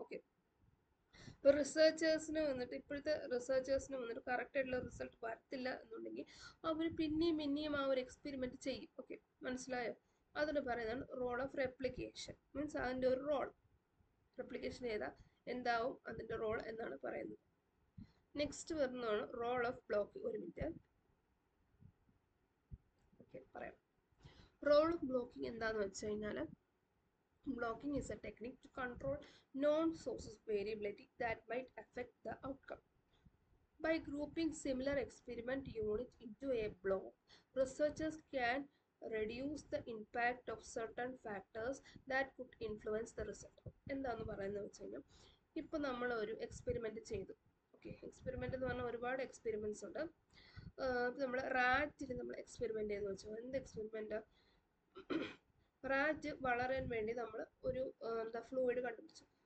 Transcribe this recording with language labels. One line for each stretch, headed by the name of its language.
Malayalam: Okay, ഇപ്പോൾ റിസർച്ചേഴ്സിന് വന്നിട്ട് ഇപ്പോഴത്തെ റിസർച്ചേഴ്സിന് വന്നിട്ട് കറക്റ്റായിട്ടുള്ള റിസൾട്ട് വരത്തില്ല എന്നുണ്ടെങ്കിൽ അവർ പിന്നെയും ആ ഒരു എക്സ്പെരിമെൻറ്റ് ചെയ്യും. ഓക്കെ, മനസ്സിലായോ? അതിന് പറയുന്നതാണ് റോൾ ഓഫ് റെപ്ലിക്കേഷൻ. മീൻസ് അതിൻ്റെ ഒരു റോൾ റെപ്ലിക്കേഷൻ ചെയ്താൽ എന്താവും അതിൻ്റെ റോൾ എന്നാണ് പറയുന്നത്. നെക്സ്റ്റ് വരുന്നതാണ് റോൾ ഓഫ് ബ്ലോക്കിംഗ്. ഒരു മിനിറ്റ്. ഓക്കെ, പറയാം. റോൾ ഓഫ് ബ്ലോക്കിംഗ് എന്താണെന്ന് വെച്ച് കഴിഞ്ഞാൽ
English: blocking is a technique to control known sources of variability that might affect the outcome. By grouping similar experiment units into a block, researchers can reduce the impact of certain factors that could influence the result.
Malayalam: എന്താന്ന് പറയുന്നത് വെച്ച് കഴിഞ്ഞാൽ ഇപ്പം നമ്മൾ ഒരു experiment ചെയ്തു. Okay, experiment എന്ന് പറഞ്ഞാൽ ഒരുപാട് എക്സ്പെരിമെന്റ്സ് ഉണ്ട്. നമ്മൾ റാറ്റിൽ നമ്മൾ എക്സ്പെരിമെന്റ് ചെയ്ത് വെച്ചു. എന്ത് എക്സ്പെരിമെന്റ്? റാറ്റ് വളരാൻ വേണ്ടി നമ്മൾ ഒരു എന്താ ഫ്ലൂയിഡ് കണ്ടുപിടിച്ചു.